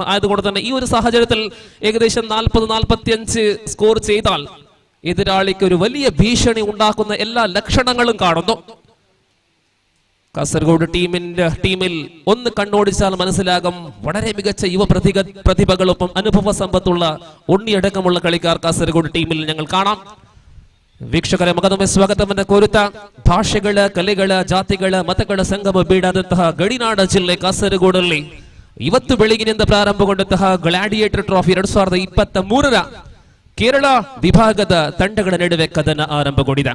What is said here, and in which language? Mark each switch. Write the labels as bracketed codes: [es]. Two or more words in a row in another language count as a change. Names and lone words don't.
[ml] ആയതുകൊണ്ട് തന്നെ ഈ ഒരു സാഹചര്യത്തിൽ ഏകദേശം 40-45 സ്കോർ ചെയ്താൽ എതിരാളിക്ക് ഒരു വലിയ ഭീഷണി ഉണ്ടാക്കുന്ന എല്ലാ ലക്ഷണങ്ങളും കാണുന്നു. കാസർഗോഡ് ടീമിൽ ഒന്ന് കണ്ണോടിച്ചാൽ മനസ്സിലാകും വളരെ മികച്ച യുവ പ്രതിഭകളൊപ്പം അനുഭവ സമ്പത്തുള്ള ഉണ്ണിയടക്കമുള്ള കളിക്കാർ കാസർഗോഡ് ടീമിൽ ഞങ്ങൾ കാണാം. [kn] ವೀಕ್ಷಕರೇ ಮಗದೊಮ್ಮೆ ಸ್ವಾಗತವನ್ನು ಕೋರುತ್ತಾ ಭಾಷೆಗಳ ಕಲೆಗಳ ಜಾತಿಗಳ ಮತಗಳ ಸಂಗಮ ಬೀಡಾದಂತಹ ಗಡಿನಾಡ ಜಿಲ್ಲೆ ಕಾಸರಗೋಡಲ್ಲಿ ಇವತ್ತು ಬೆಳಗಿನಿಂದ ಪ್ರಾರಂಭಗೊಂಡಂತಹ ಗ್ಲಾಡಿಯೇಟರ್ ಟ್ರಾಫಿ 2023ರ ಕೇರಳ ವಿಭಾಗದ ತಂಡಗಳ ನಡುವೆ ಕದನ ಆರಂಭಗೊಂಡಿದೆ.